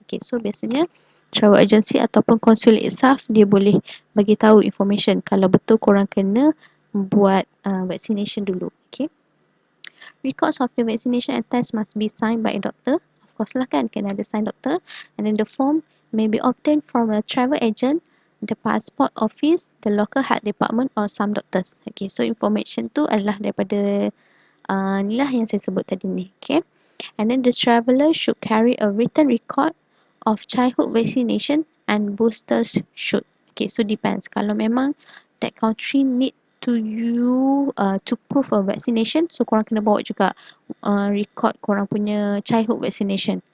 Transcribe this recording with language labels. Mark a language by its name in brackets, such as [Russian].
[Malay] Okay, so biasanya travel agency ataupun consulate staff dia boleh bagi tahu information kalau betul korang kena buat vaccination dulu. Okay. [English] Records of the vaccination and test must be signed by a doctor. Of course lah kan, kena ada sign doctor. And then the form may be obtained from a travel agent, the passport office, the local health department or some doctors. [Malay] Okay, so information tu adalah daripada ni lah yang saya sebut tadi ni. [English] Okay. And then the traveller should carry a written record of childhood vaccination and boosters shoot. Okay, so depends. Kalau memang that country need to you to prove a vaccination, so korang kena bawa juga record korang punya childhood vaccination.